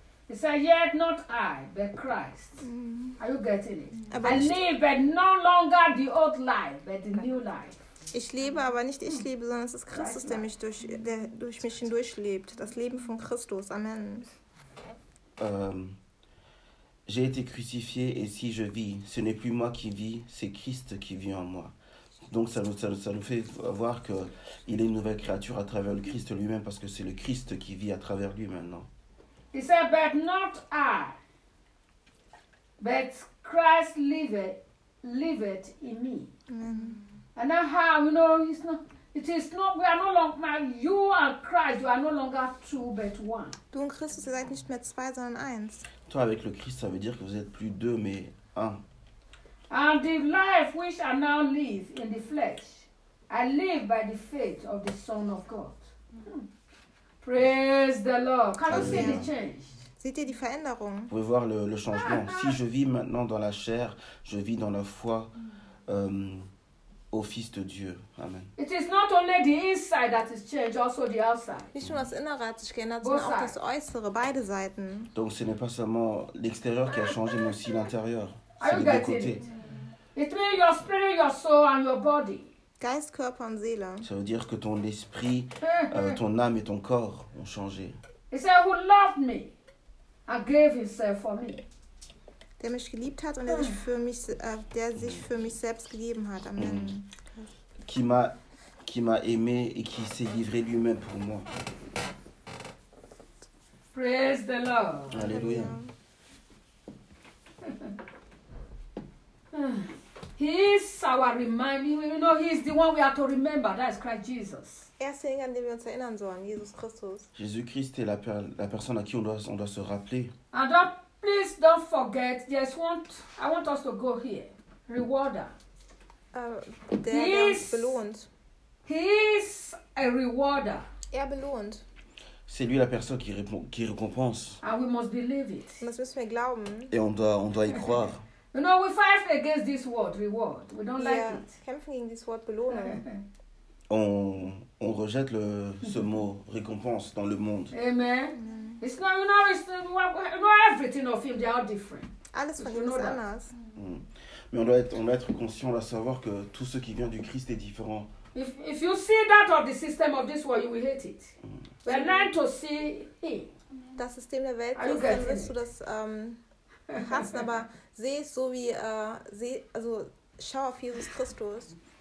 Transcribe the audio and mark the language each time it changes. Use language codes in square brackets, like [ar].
[en] He said, yet not I, but Christ. Are you getting it? Aber I live, but no longer the old life, but the new life. [de] Ich lebe, aber nicht ich lebe, sondern es ist Christus, der mich durch mich hindurch lebt. Das Leben von Christus. Amen. [fr] J'ai été crucifié et si je vis, ce n'est plus moi qui vis, c'est Christ qui vit en moi. Donc ça nous fait voir qu'il est une nouvelle créature à travers le Christ lui-même, parce que c'est le Christ qui vit à travers lui maintenant. [en] He said, but not I, but Christ liveth in me. Mm-hmm. And now how, you know, we are no longer, you and Christ, you are no longer two, but one. [de] Du und Christus, ihr seid nicht mehr zwei, sondern eins. [fr] Toi avec le Christ, ça veut dire que vous êtes plus deux, mais un. [en] And the life which I now live in the flesh, I live by the faith of the Son of God. Praise the Lord. Can you see the change? [fr] C'était [de] die Veränderung. [fr] Vous pouvez voir le changement. Si je vis maintenant dans la chair, je vis dans la foi au Fils de Dieu. [en] Amen. It is not only the inside that is changed, also the outside. [de] Nicht nur das Innere hat sich geändert, sondern auch das Äußere, beide Seiten. [fr] Donc ce n'est pas seulement l'extérieur qui a changé, mais aussi l'intérieur. C'est les deux côtés. [en] It means your spirit, your soul, and your body. [de] Geist, Körper und Seele. [fr] Ça veut dire que ton esprit, ton âme et ton corps ont changé. [en] He said, who loved me and gave himself for me. [de] Der mich geliebt hat und der sich für mich selbst gegeben hat. [en] Amen. Mm. [fr] Qui m'a aimé et qui s'est livré lui-même pour moi. [en] Praise the Lord. [fr] Alléluia. [en] He is our reminder. You know, he is the one we are to remember. That is Christ Jesus. [de] Er ist derjenige, an den wir uns erinnern sollen, Jesus Christus. [fr] Jésus Christ est la personne à qui on doit se rappeler. [en] And don't, please don't forget. Yes, I want us to go here. Rewarder. [de] Der uns belohnt. [en] He is a rewarder. [de] Er belohnt. [fr] C'est lui la personne qui répond, qui récompense. [en] And we must believe it. [de] Das müssen wir glauben. [fr] Et on doit y croire. [en] You know, we fight against this word reward. We don't like it. [de] Kämpfen gegen dieses Wort Belohnung. [fr] On rejette ce mot récompense dans le monde. [en] Amen. Mm. It's not, you know, everything of him, they are different. [de] Alles von ihm ist anders. [fr] Mais on doit être conscient, on doit savoir que tout ce qui vient du Christ est différent. [en] If you see that of the system of this world, you will hate it. Mm. We're learning to see him. [de] Das System der Welt, dann wirst du das hassen, aber seh es so wie, also schau auf Jesus Christus.